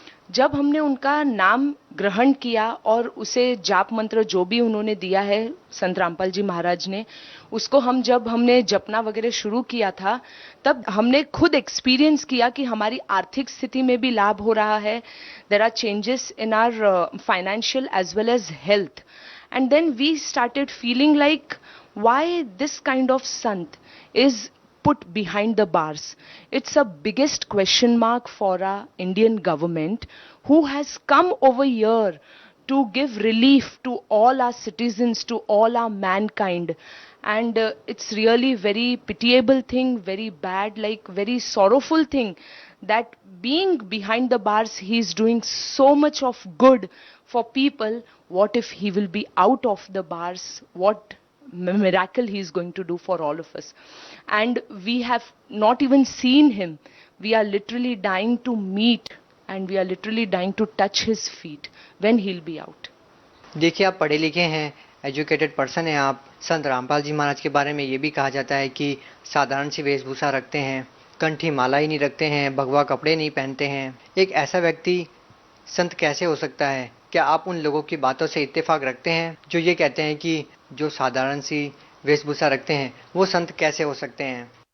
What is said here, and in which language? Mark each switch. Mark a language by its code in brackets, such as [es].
[hi] जब हमने उनका नाम ग्रहण किया और उसे जाप मंत्र जो भी उन्होंने दिया है संत रामपाल जी महाराज ने, उसको जब हमने जपना वगैरह शुरू किया था, तब हमने खुद एक्सपीरियंस किया कि हमारी आर्थिक स्थिति में भी लाभ हो रहा है। [en] There are changes in our financial as well as health, and then we started feeling like why this kind of संत is put behind the bars. It's a biggest question mark for our Indian government, who has come over here to give relief to all our citizens, to all our mankind. And it's really very pitiable thing, very bad, like very sorrowful thing, that being behind the bars, he is doing so much of good for people. What if he will be out of the bars? What miracle he is going to do for all of us? And we have not even seen him. We are literally dying to meet, and we are literally dying to touch his feet when he'll be out. [hi] देखिए, आप पढ़े लिखे हैं, educated person हैं आप। संत रामपाल जी महाराज के बारे में ये भी कहा जाता है कि साधारण सी वेशभूषा रखते हैं, कंठी माला ही नहीं रखते हैं, भगवा कपड़े नहीं पहनते हैं। एक ऐसा व्यक्ति संत कैसे हो सकता है? क्या आप उन लोगों की बातों से इत्तेफाक रखते हैं जो ये कहते हैं कि जो साधारण सी वेशभूषा रखते हैं वो संत कैसे हो सकते हैं?